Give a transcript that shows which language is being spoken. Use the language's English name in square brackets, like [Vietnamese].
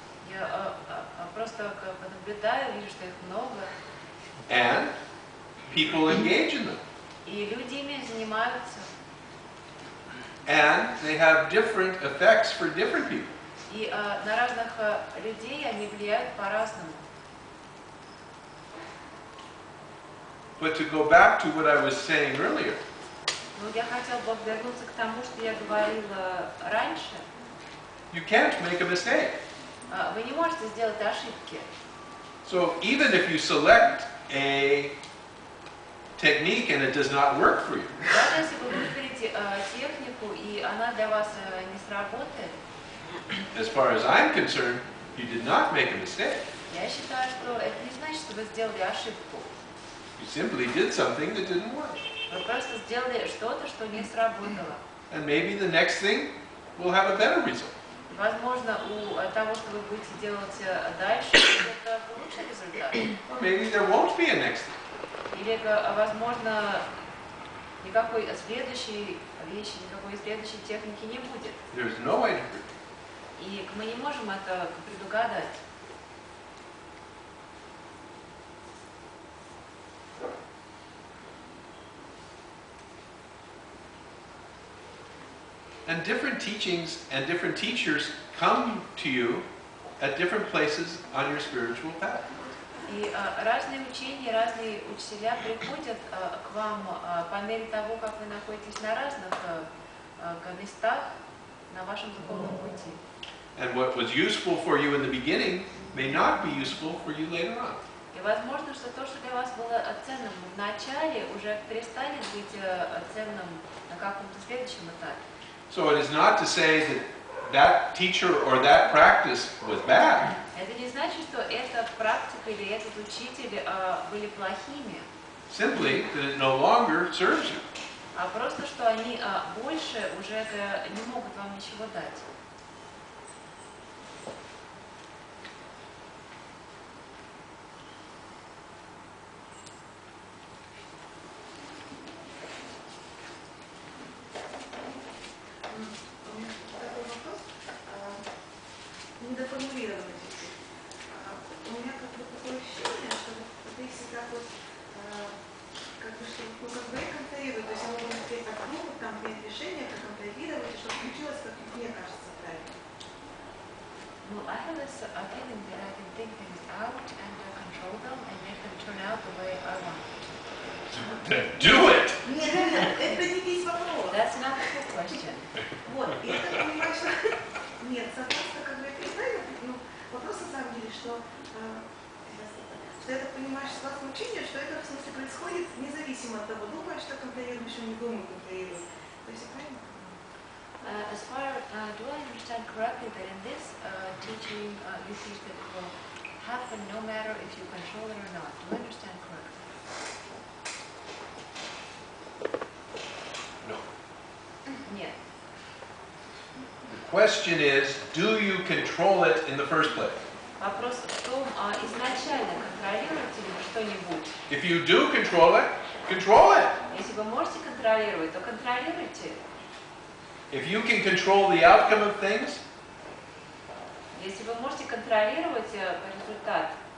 [Russian] Я просто наблюдаю, вижу, что их много. [English] And people engage in them. [Russian] И люди ими занимаются. [English] And they have different effects for different people. [Russian] И на разных людей они влияют по-разному. [English] But to go back to what I was saying earlier, [Russian] Но я хотела бы вернуться к тому, что я говорила раньше. [English] you can't make a mistake. [Russian] Вы не можете сделать ошибки. [English] So even if you select a technique and it does not work for you, [Russian] Даже если вы выберете технику, и она для вас не сработает, [English] as far as I'm concerned, you did not make a mistake. [Russian] я считаю, что это не значит, что вы сделали ошибку. [English] You simply did something that didn't work. [Russian] Вы просто сделали что-то, что не сработало. [English] And maybe the next thing will have a better result. [Russian] Возможно, у того, что вы будете делать дальше, это лучший результат. [English] Or maybe there won't be a next thing. [Russian] Или, возможно, никакой следующей вещи, никакой следующей техники не будет. [English] There's no way to predict. [Russian] И мы не можем это предугадать. [English] And different teachings and different teachers come to you at different places on your spiritual path. [Russian] И разные учения, разные учителя приходят к вам по мере того, как вы находитесь на разных местах на вашем духовном пути. [English] And what was useful for you in the beginning may not be useful for you later on. [Russian] И возможно, что то, что для вас было ценным в начале, уже перестанет быть ценным на каком-то следующем этапе. [English] So it is not to say that that teacher or that practice was bad. [Russian] Это не значит, что эта практика или этот учитель были плохими, [English] Simply that it no longer serves you. [Russian] а просто, что они больше уже не могут вам ничего дать. У меня такой вопрос, недоформулированный чуть-чуть. У меня как бы такое ощущение, что ты всегда вот, как бы, что, ну, как бы контролирует, то есть я могу смотреть так, ну, там принять решение, как контролировать, и чтобы получилось, как мне кажется, правильно. [English] Well, I have this feeling that I can think things out and control them and make them turn out the way I want. Then do it! [Russian] Нет, это не весь вопрос. [English] That's not the full question. [Russian] Вот, и это понимаешь, что... Нет, соответственно, как бы это правильно, ну, вопрос на самом деле, что это понимаешь с вашего учения, что это в смысле происходит независимо от того, думаешь, что контролируешь, или не думаю, контролируешь. То есть, правильно? [English] As far, do I understand correctly that in this teaching you teach that it will happen no matter if you control it or not? Do I understand correctly? No. [Russian] Нет. [English] The question is, do you control it in the first place? [Russian] Вопрос в том, изначально контролируете ли вы что-нибудь? [English] If you do control it, control it. [Russian] Если вы можете контролировать, то контролируйте. [English] If you can control the outcome of things, [Russian] Если вы можете контролировать результат,